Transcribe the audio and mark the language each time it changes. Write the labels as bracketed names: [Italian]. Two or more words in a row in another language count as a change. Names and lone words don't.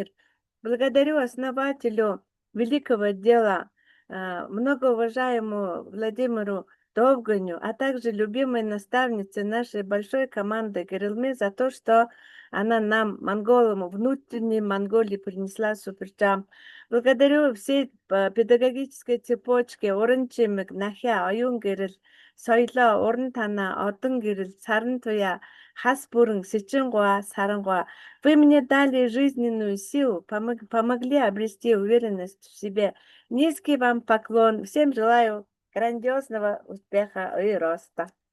[Russian] Благодарю основателю великого дела, многоуважаемому Владимиру Довганю, а также любимой наставнице нашей большой команды Гэрэлмэ за то, что она нам, монголам, внутренней Монголии принесла Суперджамп. Благодарю всей педагогической цепочке уран чимэг, нахя, оюн гэрэл, соёлоо, уран танаа, одон гэрэл, саран туяа, хас бүрэн, Сичингова, Сарангуа. Вы мне дали жизненную силу, помогли обрести уверенность в себе. Низкий вам поклон. Всем желаю грандиозного успеха и роста.